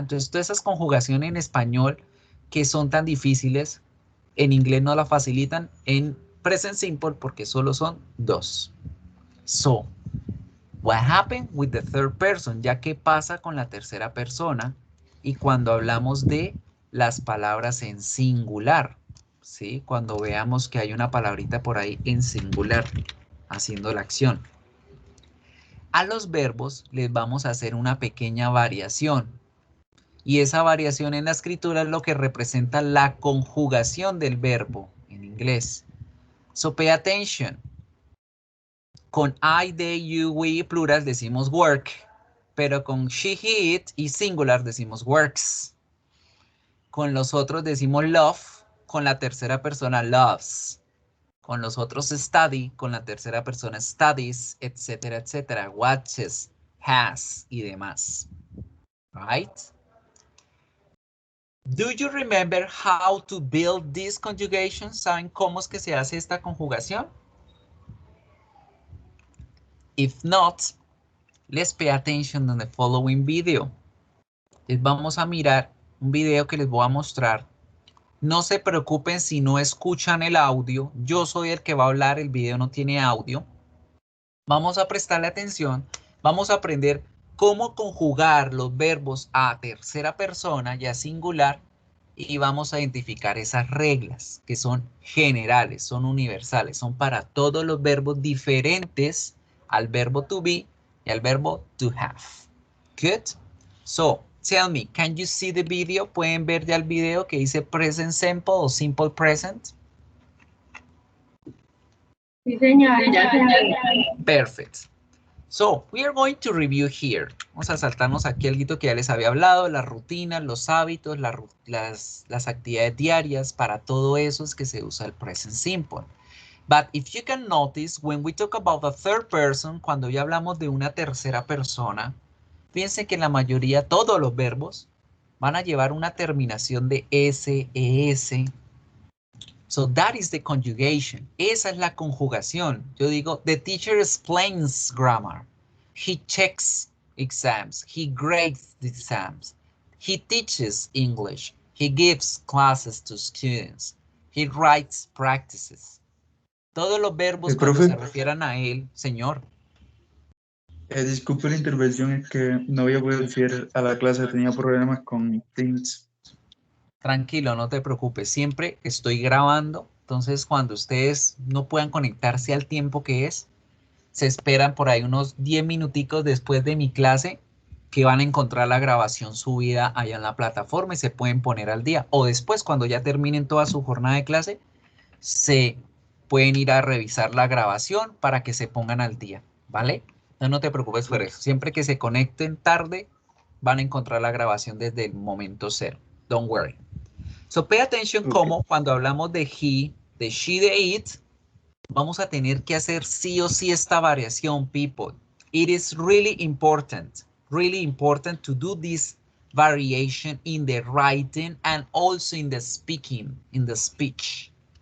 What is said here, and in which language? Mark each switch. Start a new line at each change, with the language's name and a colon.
Spanish: Entonces, todas esas conjugaciones en español que son tan difíciles, en inglés no la facilitan en present simple porque solo son 2.
English: So, what happened with the third person?
Spanish: Ya que pasa con la tercera persona y cuando hablamos de las palabras en singular, ¿sí? Cuando veamos que hay una palabrita por ahí en singular, haciendo la acción. A los verbos les vamos a hacer una pequeña variación. Y esa variación en la escritura es lo que representa la conjugación del verbo en inglés.
English: So pay attention.
Spanish: Con I, they, you, we, plural decimos work, pero con she, he, it y singular decimos works. Con los otros decimos love, con la tercera persona loves. Con los otros study, con la tercera persona studies, etcétera, etcétera.
English: Watches, has
Spanish: y demás.
English: Right? Do you remember how to build this conjugation?
Spanish: ¿Saben cómo es que se hace esta conjugación?
English: If not, let's pay attention on the following video.
Spanish: Les vamos a mirar un video que les voy a mostrar. No se preocupen si no escuchan el audio. Yo soy el que va a hablar, el video no tiene audio. Vamos a prestarle atención. Vamos a aprender cómo conjugar los verbos a tercera persona y a singular y vamos a identificar esas reglas que son generales, son universales, son para todos los verbos diferentes al verbo to be y al verbo to have.
English: Good? So, tell me, can you see the video?
Spanish: ¿Pueden ver ya el video que dice present simple o simple present? Sí, señor.
English: Perfect. So, we are going to review here.
Spanish: Vamos a saltarnos aquí algo que ya les había hablado, las rutinas, los hábitos, las actividades diarias. Para todo eso es que se usa el present simple.
English: But if you can notice, when we talk about the third person,
Spanish: cuando ya hablamos de una tercera persona, fíjense que en la mayoría, todos los verbos van a llevar una terminación de S, ES.
English: So that is the conjugation.
Spanish: Esa es la conjugación. Yo digo,
English: the teacher explains grammar. He checks exams. He grades the exams. He teaches English. He gives classes to students. He writes practices.
Spanish: Todos los verbos cuando se refieran a él, señor. Disculpe la intervención, es que no voy a poder ir a la clase, tenía problemas con Teams. Tranquilo, no te preocupes, siempre estoy grabando, entonces cuando ustedes no puedan conectarse al tiempo que es, se esperan por ahí unos 10 minuticos después de mi clase que van a encontrar la grabación subida allá en la plataforma y se pueden poner al día. O después, cuando ya terminen toda su jornada de clase, se pueden ir a revisar la grabación para que se pongan al día, ¿vale? No te preocupes por eso. Siempre que se conecten tarde, van a encontrar la grabación desde el momento cero.
English: Don't worry. So pay attention
Spanish: como cuando hablamos de he, de she, de it, vamos a tener que hacer sí o sí esta variación, people.
English: It is really important to do this variation in the writing and also in the speaking, in the speech.